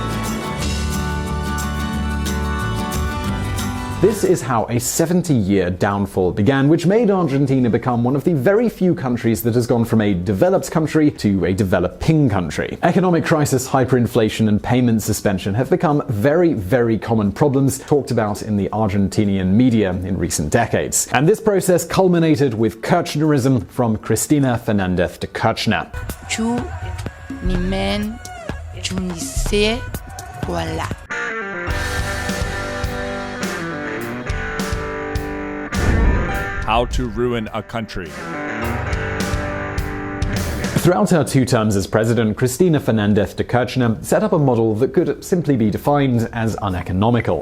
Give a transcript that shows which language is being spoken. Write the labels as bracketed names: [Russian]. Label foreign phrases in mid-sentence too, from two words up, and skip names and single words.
[English] This is how a 70-year downfall began, which made Argentina become one of the very few countries that has gone from a developed country to a developing country. Economic crisis, hyperinflation, and payment suspension have become very, very common problems talked about in the Argentinian media in recent decades. And this process culminated with Kirchnerism, from Cristina Fernández de Kirchner. Chu, ni men, chu ni se, voilà. how to ruin a country. Throughout her 2 terms as president, Cristina Fernández de Kirchner set up a model that could simply be defined as uneconomical.